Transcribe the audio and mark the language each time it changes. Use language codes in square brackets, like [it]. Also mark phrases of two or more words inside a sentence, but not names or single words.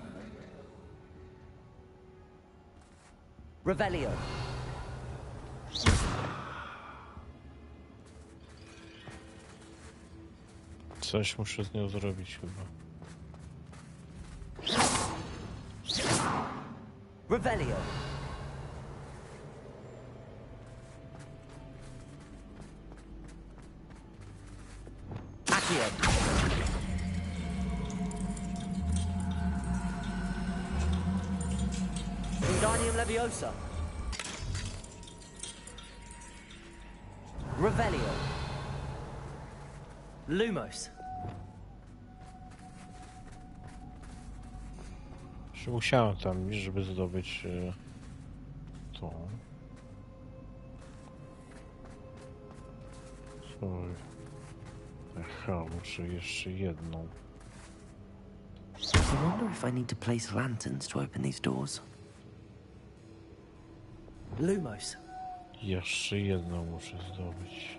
[pl] Revelio. Coś muszę z nią zrobić chyba. Revelio. Accio. Wingardium Leviosa. Revelio. Lumos. Musiałem tam iść, żeby zdobyć to. Aha, muszę jeszcze jedną. [en] I wonder if I need to place lanterns to open these doors. [pl] Lumos. Jeszcze jedną muszę zdobyć.